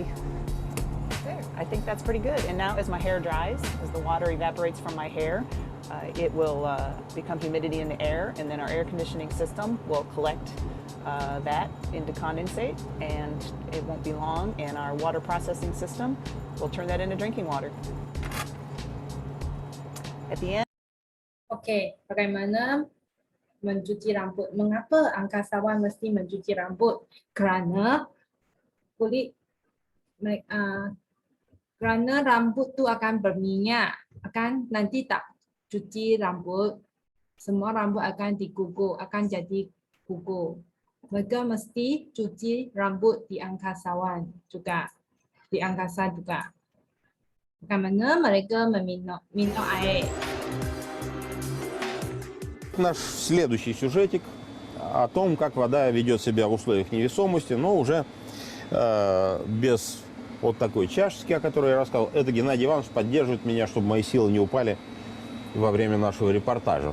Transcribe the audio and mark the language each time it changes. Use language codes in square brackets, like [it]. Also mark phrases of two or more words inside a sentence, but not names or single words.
[en] There, I think that's pretty good. And now as my hair dries, as the water evaporates from my hair, it will become humidity in the air, and then our air conditioning system will collect that into condensate, and it won't be long, and our water processing system will turn that into drinking water. At the end. [ms] Okey, bagaimana mencuci rambut? Mengapa angkasawan mesti mencuci rambut? Kerana kulit kerana rambut tu akan berminyak, akan nanti tak cuci rambut, semua rambut akan digugur, akan jadi gugur. Mereka mesti cuci rambut di angkasawan juga, di angkasa juga. Bagaimana mereka minum air? [ru] Наш следующий сюжетик о том, как вода ведет себя в условиях невесомости, но уже без вот такой чашечки, о которой я рассказал. Это Геннадий Иванович поддерживает меня, чтобы мои силы не упали во время нашего репортажа.